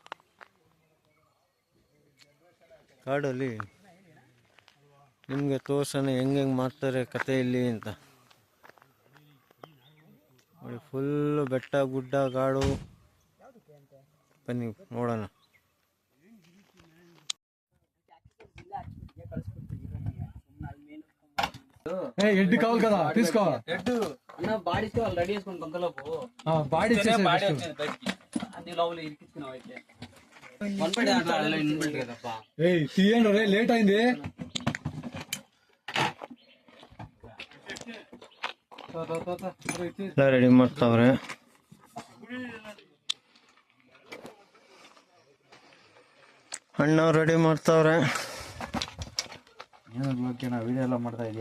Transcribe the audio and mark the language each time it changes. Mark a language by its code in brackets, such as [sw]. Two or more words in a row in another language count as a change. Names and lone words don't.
[kn] ಕಾಡಲ್ಲಿ ನಿಮಗೆ ತೋರ್ಸೋಣ ಹೆಂಗೆ ಮಾಡ್ತಾರೆ ಕತೆ ಇಲ್ಲಿ ಅಂತ. ನೋಡಿ ಫುಲ್ಲು ಬೆಟ್ಟ ಗುಡ್ಡ ಕಾಡು. ಬನ್ನಿ ನೋಡೋಣ. [te] ఎడ్డు కావాలి కదా తీసుకో. ఎడ్డు అన్న బాడీస్ వాళ్ళు రెడీ చేసుకొని కొంతలోపు బాడీ బాడీ వచ్చింది బయటికి అది లోపల ఇరికించుకున్నావు అయితే వన్పడి అట్లా ఇన్బిల్ట్ కదప్ప. ఏయ్ తీయండి రే, లేట్ అయింది. [kn] ರೆಡಿ ಮಾಡ್ತಾವ್ರೆ. ಅಣ್ಣವ್ರು ರೆಡಿ ಮಾಡ್ತಾವ್ರೆ. ವಿಡಿಯೋ ಎಲ್ಲ ಮಾಡ್ತಾ ಇದೆಯಾ?